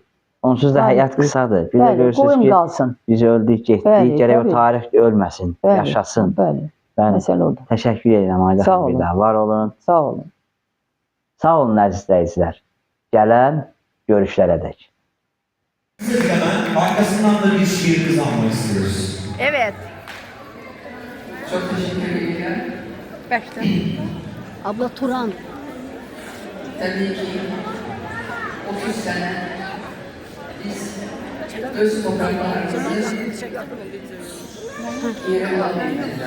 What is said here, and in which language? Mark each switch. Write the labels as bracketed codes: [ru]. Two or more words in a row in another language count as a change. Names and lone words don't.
[az] Onsuz da həyat qısadır. Bir də görürsünüz ki, biz öldük, getdik, gərək o tarix ölməsin, yaşasın. Məsələ odur. Təşəkkür edirəm, Ayda xanım, bir daha. Var olun. Sağ olun. Sağ olun, əziz izləyicilər. Gələn görüşlərədək. [tr] Hemen arkasından da bir şiir kazanmak istiyoruz. Evet. Çok teşekkür ederim. Başta. Abla Turan. Tabii ki 30 sene biz öz topraklarımızı geri alabildik.